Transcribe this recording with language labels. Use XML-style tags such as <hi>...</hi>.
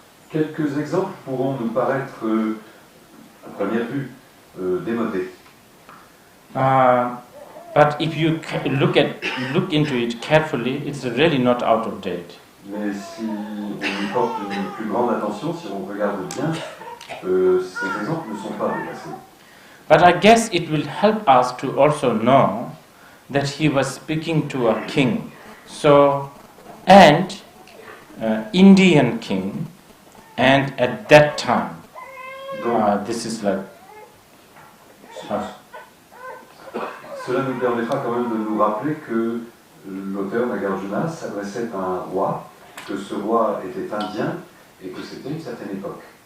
<fr>Quelques exemples pourront nous paraître, à première vue, démodés.</fr> <en>But if you look into it carefully, it's really not out of date.</en> <fr>Mais si on y porte une plus grande attention, si on regarde bien, ces exemples ne sont pas dépassés.</fr> <en>But I guess it will help us to also know that he was speaking to a king. So, and Indian king, and at that time, this is like.</en> <fr>Cela nous permettra quand même de nous rappeler que l'auteur Nagarjuna s'adressait à un roi, que ce roi était indien et que c'était une certaine époque.</fr>